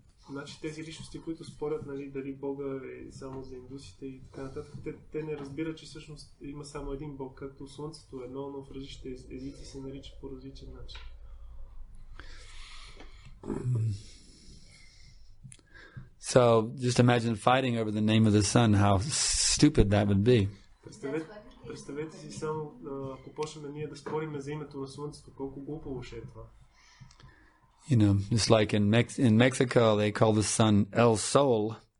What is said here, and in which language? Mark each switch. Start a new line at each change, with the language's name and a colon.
Bulgarian: Значи тези личности, които спорят, нали, дали Бога е само за индусите и така нататък, те не разбират, че всъщност има само един Бог, както Слънцето е едно, но в различните езици се нарича по различен начин.
English: So, just imagine fighting over the name of the sun, how stupid that would be.
Bulgarian: Представете си само, ако почнем ние да спорим за името на Слънцето, колко глупаво ще е това.
English: You know, just like in Mexico, they call the sun El Sol.